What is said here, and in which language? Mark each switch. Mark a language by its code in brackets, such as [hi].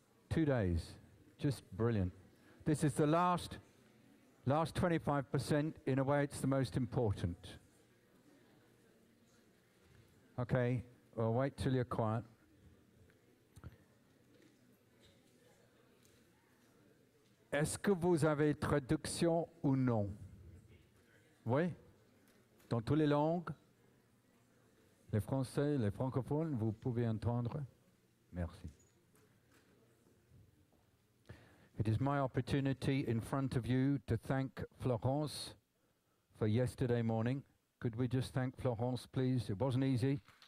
[en] 2 days. Just brilliant. This is the last 25%. In a way, it's the most important. Okay, well, wait till you're quiet. [fr] Est-ce que vous avez traduction ou non? Oui? Dans toutes les langues? Les français, les francophones, vous pouvez entendre? Merci. [en] It is my opportunity in front of you to thank Florence for yesterday morning. Could we just thank Florence, please? It wasn't easy.